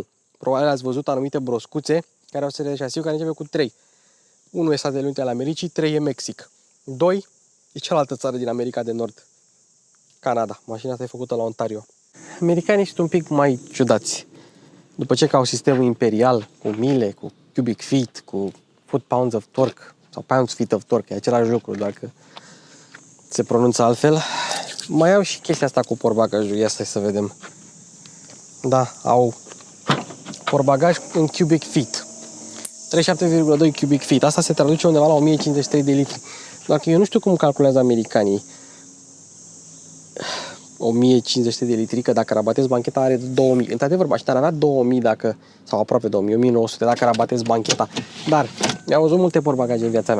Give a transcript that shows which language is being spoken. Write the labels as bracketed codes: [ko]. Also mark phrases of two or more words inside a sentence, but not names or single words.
[ro] Probabil ați văzut anumite broscuțe care au serie de șasiu care începe cu 3. 1 e Statele Unite ale Americii, 3 e Mexic. 2 e cealaltă țară din America de Nord, Canada. Mașina asta e făcută la Ontario. Americanii sunt un pic mai ciudați. După ce au sistemul imperial, cu mile, cu [en] cubic feet, [ro] cu [en] foot-pounds of torque, [ro] sau [en] pounds-feet of torque, [ro] e același lucru, doar că se pronunță altfel, mai au și chestia asta cu portbagajul. Ia să vedem. Da, au portbagaj în [en] cubic feet. 37,2 cubic feet. [ro] Asta se traduce undeva la 1053 de litri. Doar că eu nu știu cum calculează americanii 1053 de litri, că dacă rabatezi bancheta are 2000. Într-adevăr, mașina ar avea 2000 sau aproape 2000, 1900 dacă rabatezi bancheta. Dar mi-au văzut multe portbagaje în viața mea.